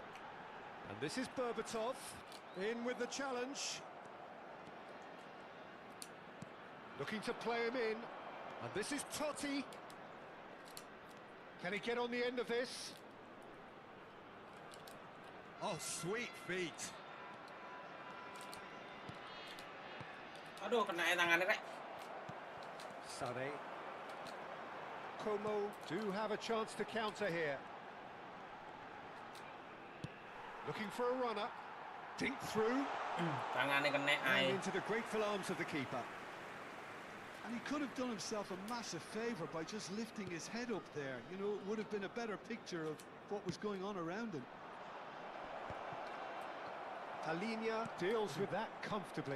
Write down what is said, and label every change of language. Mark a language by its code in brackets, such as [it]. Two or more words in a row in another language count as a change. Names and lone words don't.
[en] And this is Berbatov, in with the challenge. Looking to play him in. And this is Totti. Can he get on the end of this? Oh, sweet feet. [jv] Aduh, kena tangannya, Rek. [en] Sane. Como do have a chance to counter here. Looking for a runner. Dink through. [id] Tangannya kena [en] And air. into the grateful arms of the keeper. And he could have done himself a massive favour by just lifting his head up there. You know, it would have been a better picture of what was going on around him. Alinia deals with that comfortably.